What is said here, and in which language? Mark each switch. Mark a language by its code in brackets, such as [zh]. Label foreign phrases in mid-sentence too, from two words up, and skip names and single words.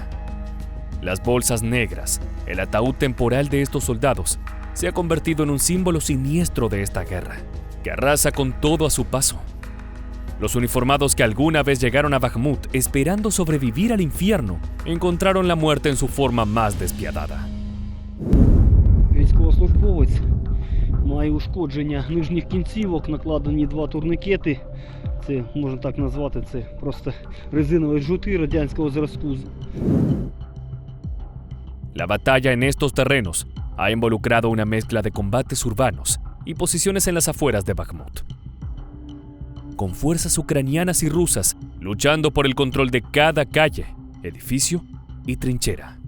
[es] Las bolsas negras, el ataúd temporal de estos soldados, se ha convertido en un símbolo siniestro de esta guerra, que arrasa con todo a su paso. Los uniformados que alguna vez llegaron a Bakhmut esperando sobrevivir al infierno, encontraron la muerte en su forma más despiadada. [uk] Військовослужбовець має ушкодження нижніх кінцівок, накладені 2 турнікети. Це, можна так назвати, це просто резинові жгути радянського зразку. [es] La batalla en estos terrenos ha involucrado una mezcla de combates urbanos y posiciones en las afueras de Bakhmut, con fuerzas ucranianas y rusas luchando por el control de cada calle, edificio y trinchera.